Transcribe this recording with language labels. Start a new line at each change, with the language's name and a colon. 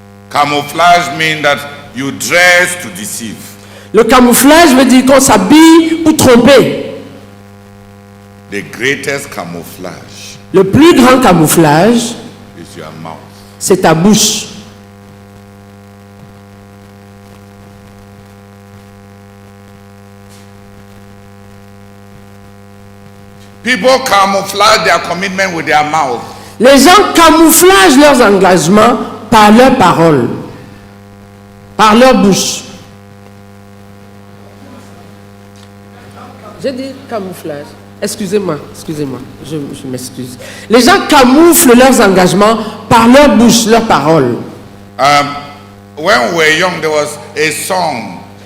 English: Camouflage means that you dress to deceive.
French: Le camouflage veut dire qu'on s'habille pour tromper.
English: The greatest camouflage
French: Le plus grand camouflage,
English: is your mouth.
French: c'est ta bouche.
English: People camouflage their commitment with their mouth.
French: Les gens camouflagent leurs engagements par leurs paroles, par leur bouche. J'ai dit camouflage. Excusez-moi, je m'excuse. Les gens camouflent leurs engagements par leur bouche, leurs paroles.
English: When we were young, there was a song,